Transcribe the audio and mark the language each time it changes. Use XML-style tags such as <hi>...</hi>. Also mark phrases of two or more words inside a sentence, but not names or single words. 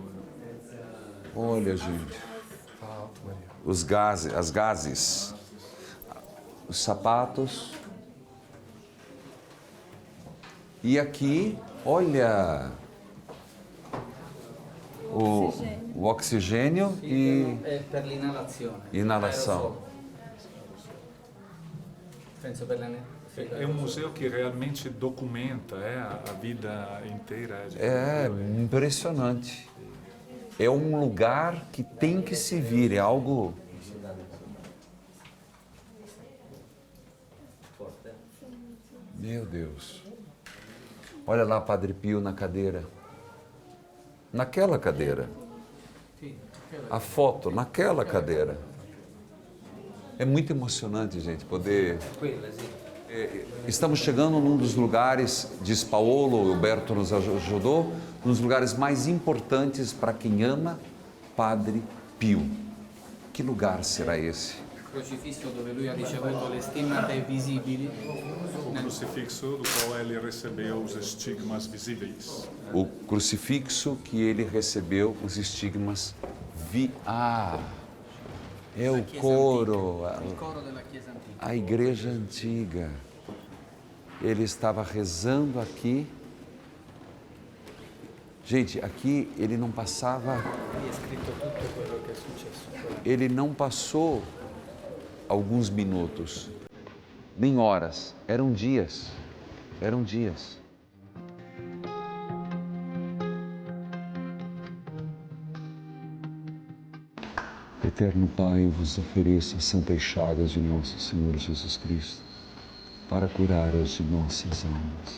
<pt>Olha, gente. Os gases, as gases. Os sapatos. E aqui, olha, o oxigênio e</pt> <it>È per l'inalazione.</it> <pt>inalação.</pt> <it>Aerosol. Penso per</it> <pt>É um museu que realmente documenta a vida inteira. É impressionante. É um lugar que tem que se vir, é algo... Meu Deus. Olha lá, Padre Pio na cadeira. Naquela cadeira. A foto, naquela cadeira. É muito emocionante, gente, poder...</pt> <it>Quella, sì.</it> <pt>Estamos chegando num dos lugares, diz Paolo, o Alberto nos ajudou, um dos lugares mais importantes para quem ama Padre Pio. Que lugar será esse?</pt> <it>Crocifisso dove lui ha ricevuto le stimmate visibili.</it> <pt>O crucifixo do qual ele recebeu os estigmas visíveis. O crucifixo que ele recebeu, os estigmas é o coro,</pt> <it>Il coro della Chiesa antica.</it> <pt>a igreja antiga. Ele estava rezando aqui. Gente, aqui ele não passava,</pt> <it>Lì è scritto tutto quello che è successo.</it> <pt>ele não passou alguns minutos, nem horas, eram dias, eram dias. Eterno Pai, eu vos ofereço as santas chagas de nosso Senhor Jesus Cristo, para curar as de nossas almas.</pt>